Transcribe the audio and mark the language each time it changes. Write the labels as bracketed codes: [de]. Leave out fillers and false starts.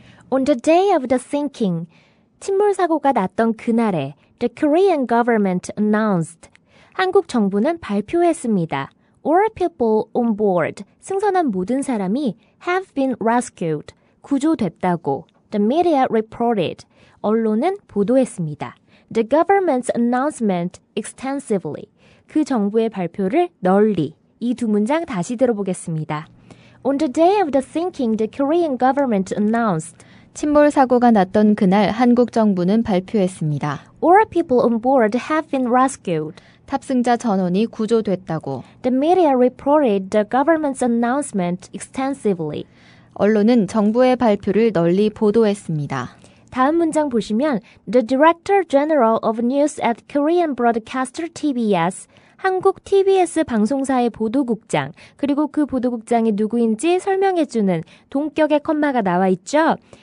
[en] On the day of the sinking, [ko] 침몰 사고가 났던 그날에 [en] the Korean government announced, [ko] 한국 정부는 발표했습니다. [en] All people on board, [ko] 승선한 모든 사람이 [en] have been rescued, [ko] 구조됐다고. [en] The media reported, [ko] 언론은 보도했습니다. [en] The government's announcement extensively, [ko] 그 정부의 발표를 널리. 이 두 문장 다시 들어보겠습니다. [en] On the day of the sinking, the Korean government announced, [ko] 침몰 사고가 났던 그날 한국 정부는 발표했습니다. [en] all people on board have been rescued. [ko] 탑승자 전원이 구조됐다고. [en] The media reported the government's announcement extensively. [ko] 언론은 정부의 발표를 널리 보도했습니다. 다음 문장 보시면 [en] The Director General of News at Korean broadcaster TBS, [ko] 한국 TBS 방송사의 보도국장, 그리고 그 보도국장이 누구인지 설명해주는 동격의 컴마가 나와 있죠.